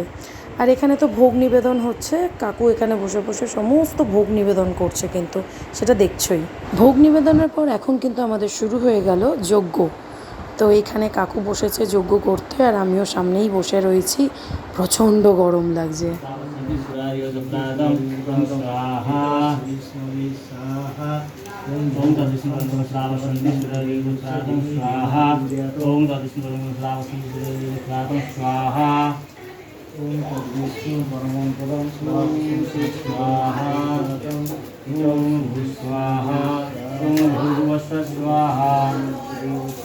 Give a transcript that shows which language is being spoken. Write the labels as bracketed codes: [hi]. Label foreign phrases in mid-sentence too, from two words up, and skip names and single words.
[bn] আর এখানে তো ভোগ নিবেদন হচ্ছে, কাকু এখানে বসে বসে সমস্ত ভোগ নিবেদন করছে, কিন্তু সেটা দেখছই। ভোগ নিবেদনের পর এখন কিন্তু আমাদের শুরু হয়ে গেল যজ্ঞ। তো এইখানে কাকু বসেছে যজ্ঞ করতে, আর আমিও সামনেই বসে রয়েছি, প্রচণ্ড গরম লাগছে। [sa] ओम विष्णु परमं पदं स्वाहा ओम स्वाहा ओम भूर्भुवस्सुः स्वाहा ओम